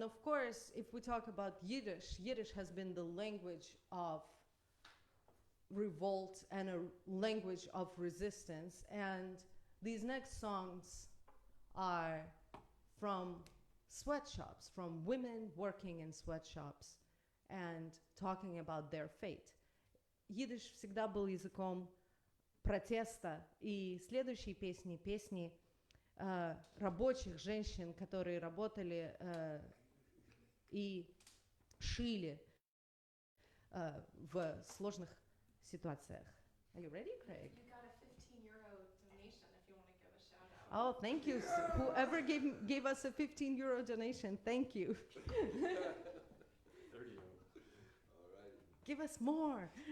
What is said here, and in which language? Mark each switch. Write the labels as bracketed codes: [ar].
[en] And of course, if we talk about Yiddish, Yiddish has been the language of revolt and a language of resistance. And these next songs are from sweatshops, from women working in sweatshops and talking about their fate. [ru] Yiddish всегда был языком протеста, и следующие песни рабочих женщин, которые работали и шили в сложных ситуациях. [en] Are you ready, Craig? You got a €15 donation if you want to give a shout out. Oh, thank you. Whoever gave us a €15 donation, thank you. 30. All right. Give us more.